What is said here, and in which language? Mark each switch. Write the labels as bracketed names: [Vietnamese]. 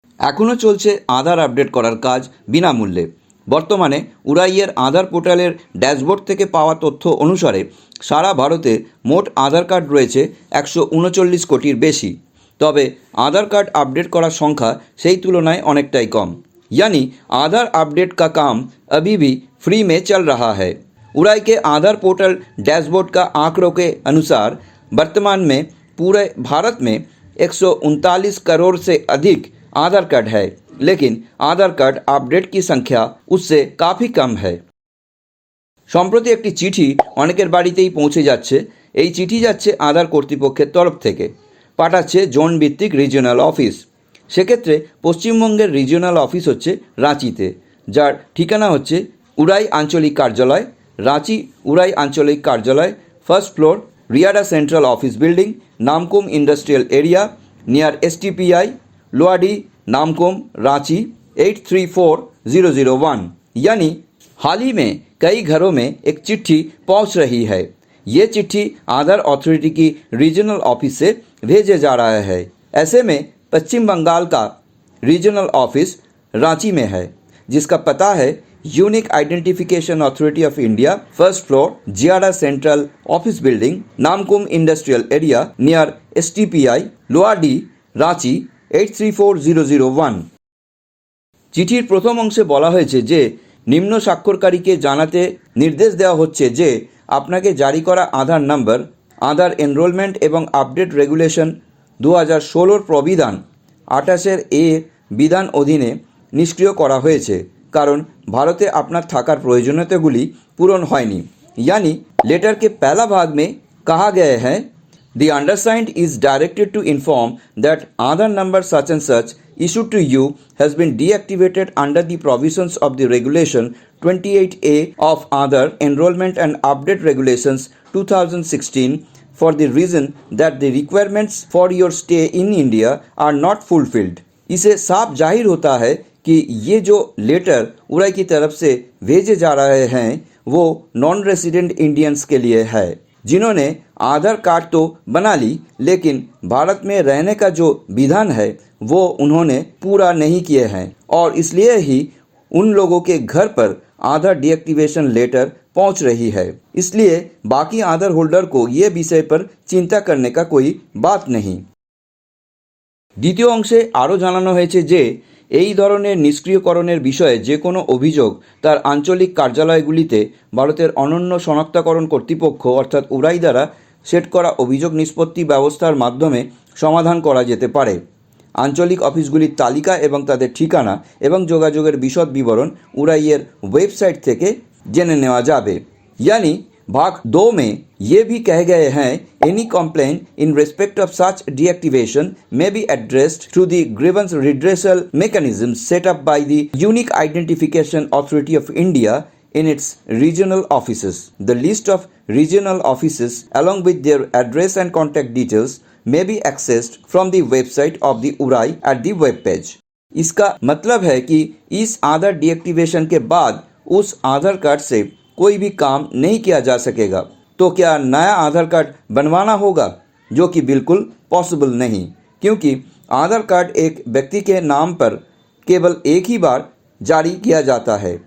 [Bangla] এখনো চলছে আধার আপডেট করার কাজ বিনামূল্যে। বর্তমানে উড়াইয়ের আধার পোর্টালের ড্যাশবোর্ড থেকে পাওয়া তথ্য অনুসারে সারা ভারতে মোট আধার কার্ড রয়েছে 139 কোটির বেশি। তবে आधार कार्ड अपडेट করার সংখ্যা সেই তুলনায় অনেকটাই কম। [Hindi] यानी आधार अपडेट का काम अभी भी फ्री में चल रहा है। उड़ाई के आधार पोर्टल डैशबोर्ड का आंकड़ों के अनुसार वर्तमान में पूरे भारत में 139 करोड़ से अधिक आधार कार्ड है, लेकिन आधार कार्ड अपडेट की संख्या उससे काफ़ी कम है। [Bangla] সম্প্রতি একটি চিঠি অনেকের বাড়িতেই পৌঁছে যাচ্ছে। এই চিঠি যাচ্ছে আধার কর্তৃপক্ষের তরফ থেকে, পাঠাচ্ছে জোন ভিত্তিক রিজিওনাল অফিস। সেক্ষেত্রে পশ্চিমবঙ্গের রিজিওনাল অফিস হচ্ছে রাঁচিতে, যার ঠিকানা হচ্ছে উড়াই আঞ্চলিক কার্যালয়, রাঁচি উড়াই আঞ্চলিক কার্যালয়, first floor, RIADA central office building, Namkum industrial area near STPI, लोहाडी, Namkum, Ranchi 834001। [Hindi] यानी हाल ही में कई घरों में एक चिट्ठी पहुंच रही है। ये चिट्ठी आधार अथॉरिटी की रीजनल ऑफिस से भेजे जा रहा है। ऐसे में पश्चिम बंगाल का रीजनल ऑफिस रांची में है, जिसका पता है unique identification authority of India, first floor, JIADA central office building, Namkum industrial area near STPI, लोहाडी, Ranchi 834001। [Bangla] চিঠির প্রথম অংশে বলা হয়েছে যে নিম্ন স্বাক্ষরকারীকে জানাতে নির্দেশ দেওয়া হচ্ছে যে আপনাকে জারি করা আধার নাম্বার আধার এনরোলমেন্ট এবং আপডেট রেগুলেশন 2016 প্রবিধান 28 এর বিধান অধীনে নিষ্ক্রিয় করা হয়েছে, কারণ ভারতে আপনার থাকার প্রয়োজনীয়তাগুলি পূরণ হয়নি। [Hindi] यानी लेटर के पहला भाग में कहा गया है, [English] The undersigned is directed to inform that Aadhaar number such and such issued to you has been deactivated under the provisions of the Regulation 28A of Aadhaar Enrollment and Update Regulations 2016 for the reason that the requirements for your stay in India are not fulfilled। [Hindi] इसे साफ जाहिर होता है कि ये जो letter उड़ाई की तरफ से भेजे जा रहे हैं वो नॉन रेसिडेंट इंडियंस के लिए है, जिन्होंने आधार कार्ड तो बना ली, लेकिन भारत में रहने का जो विधान है वो उन्होंने पूरा नहीं किए हैं, और इसलिए ही उन लोगों के घर पर आधार डीएक्टिवेशन लेटर पहुंच रही है। इसलिए बाकी आधार होल्डर को ये विषय पर चिंता करने का कोई बात नहीं। [Bangla] দ্বিতীয় অংশে আরও জানানো হয়েছে যে এই ধরনের নিষ্ক্রিয়করণের বিষয়ে যে কোনো অভিযোগ তার আঞ্চলিক কার্যালয়গুলিতে ভারতের অনন্য শনাক্তকরণ কর্তৃপক্ষ অর্থাৎ উড়াই দ্বারা সেট করা অভিযোগ নিষ্পত্তি ব্যবস্থার মাধ্যমে সমাধান করা যেতে পারে। আঞ্চলিক অফিসগুলির তালিকা এবং তাদের ঠিকানা এবং যোগাযোগের বিশদ বিবরণ উড়াইয়ের ওয়েবসাইট থেকে জেনে নেওয়া যাবে। [Hindi] यानी भाग 2 में ये भी कहे गए हैं, [English] Any complain in respect of such deactivation may be addressed through the grievance redressal mechanism set up by the Unique Identification Authority of India in its regional offices. The list of regional offices along with their address and contact details may be accessed from the website of the [Hindi] उड़ाई [English] at the web page। [Hindi] इसका मतलब है कि इस आधार deactivation के बाद उस आधार card से कोई भी काम नहीं किया जा सकेगा, तो क्या नया आधार कार्ड बनवाना होगा, जो कि बिल्कुल पॉसिबल नहीं, क्योंकि आधार कार्ड एक व्यक्ति के नाम पर केवल एक ही बार जारी किया जाता है।